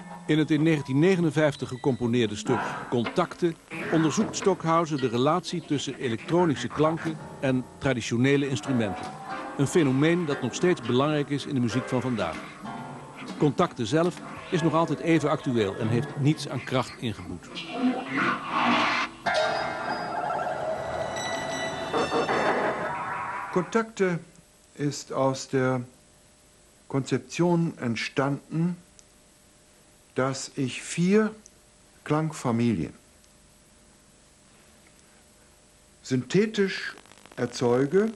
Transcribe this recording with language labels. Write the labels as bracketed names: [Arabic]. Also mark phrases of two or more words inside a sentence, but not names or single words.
[Dutch] In het in 1959 gecomponeerde stuk Contacten onderzoekt Stockhausen de relatie tussen elektronische klanken en traditionele instrumenten. Een fenomeen dat nog steeds belangrijk is in de muziek van vandaag. Contacten zelf is nog altijd even actueel en heeft niets aan kracht ingeboet. [German] Kontakte ist aus der Konzeption entstanden, dass ich 4 Klangfamilien synthetisch erzeuge,